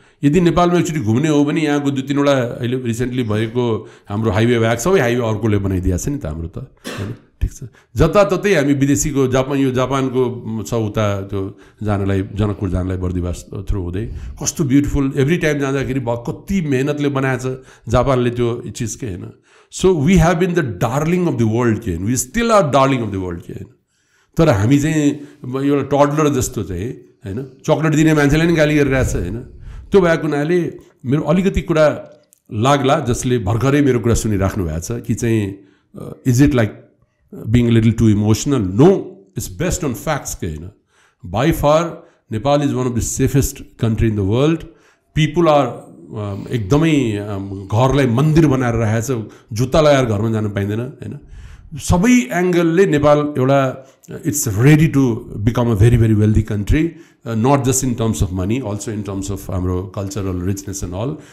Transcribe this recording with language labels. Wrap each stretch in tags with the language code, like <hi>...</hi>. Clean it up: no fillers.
<ne>यदि नेपालमा एकचोटि घुम्ने हो भने यहाँको 2-3वटा अहिले रिसेन्टली भएको हाम्रो हाइवे भ्याग सबै हाइवे अर्कोले बनाइदिएको छ नि त हाम्रो त होइन। ठिक छ, जताततै हामी विदेशीको जापानको छ उता त्यो जानलाई, जनकपुर जानलाई बर्दिवास थ्रु हुँदै कस्तो ब्युटिफुल, एभ्री टाइम जाँदाखेरि कति मेहनतले बनाएछ जापानले त्यो चिज के होइन।</ne> <en>So we have been the darling of the world के होइन, we still are darling of the world के होइन।</en> <ne>तर हामी चाहिँ एउटा टडलर जस्तो चाहिँ होइन, चक्लेट दिने मान्छेलाई नि गाली गरिरहेछ होइन। त्यो भएको हुनाले मेरो अलिकति कुरा लाग्ला जसले भर्खरै मेरो कुरा सुनिराख्नु भएको छ कि चाहिँ</ne> <en>Is it like being a little too emotional? No, it's based on facts के होइन। By far Nepal is one of the safest country in the world. People are</en> <ne>एकदमै घरलाई मन्दिर बनाएर राखेको छ, जुत्ता लगाएर घरमा जान पाइँदैन होइन। सबै एङ्गलले नेपाल एउटा</ne> <en>It's ready to become a very very wealthy country, not just in terms of money, also in terms of हाम्रो cultural richness and all.</en>